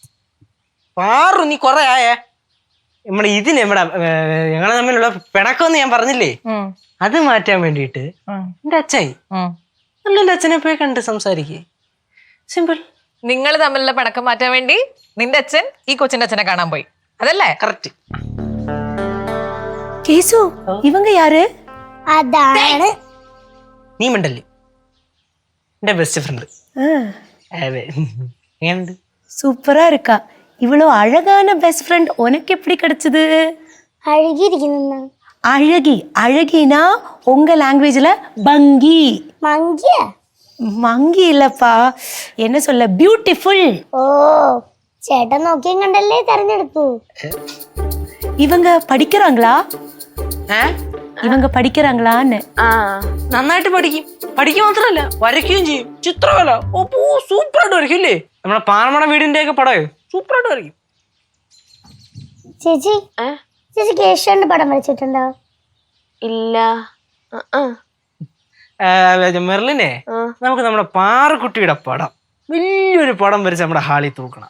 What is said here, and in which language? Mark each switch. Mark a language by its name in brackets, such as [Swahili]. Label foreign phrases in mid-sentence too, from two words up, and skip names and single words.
[Malayalam] പാറു നീ കൊറേ ആയേ നമ്മുടെ ഇതിന് ഇവിടെ ഞങ്ങളെ തമ്മിലുള്ള പിണക്കമെന്ന് ഞാൻ പറഞ്ഞില്ലേ, അത് മാറ്റാൻ വേണ്ടിയിട്ട് എന്റെ അച്ഛായി നല്ലൊരു അച്ഛനെ പോയി കണ്ട് സംസാരിക്കേ. സിമ്പിൾ. നിങ്ങൾ തമ്മിലുള്ള പിണക്കം മാറ്റാൻ വേണ്ടി നിന്റെ അച്ഛൻ ഈ കൊച്ചിന്റെ അച്ഛനെ കാണാൻ പോയി, അതല്ലേ? കറക്റ്റ്. [Tamil] கேசு இவங்க யாரு? [Malayalam] അതാണ് നീ മിണ്ടല്ലേ, എന്റെ ബെസ്റ്റ് ഫ്രണ്ട്. അതെ, എങ്ങനെയുണ്ട്? [Tamil] சூப்பரா இருக்கா. இவ்வளோ அழகான பெஸ்ட் ஃப்ரெண்ட் உனக்கு எப்படி கிடைச்சது? [Malayalam] അഴുകിയിരിക്കുന്ന [Tamil] அழகி. அழகினா உங்க லாங்குவேஜ்ல பங்கி. [Malayalam] മങ്കിയ. [Tamil] மங்கி இல்லப்பா, என்ன சொல்ல, பியூட்டிஃபுல். [Malayalam] ഓ, ചേട്ടൻ നോക്കിയും കണ്ടല്ലേ തെരഞ്ഞെടുത്തു. [Tamil] இவங்க படிக்கிறாங்களா? இவங்க படிக்கிறாங்களான்னு? [Malayalam] നന്നായിട്ട് പഠിക്കും. പഠിക്കുക മാത്രല്ല വരയ്ക്കുകയും ചെയ്യും. ചിത്രകല സൂപ്പറായിട്ട് വരയ്ക്കും ഇല്ലേ? നമ്മുടെ പാറമട വീടിന്റെ ഒക്കെ പടം സൂപ്പറായിട്ട് വരയ്ക്കും. ചേച്ചി ചേച്ചി കേശവന്റെ പടം വരച്ചിട്ടുണ്ടോ? ഇല്ല. മെർലിനെ നമുക്ക് നമ്മുടെ പാറക്കുട്ടിയുടെ പടം വലിയൊരു പടം വരച്ച് നമ്മുടെ ഹാളിൽ തൂക്കണം.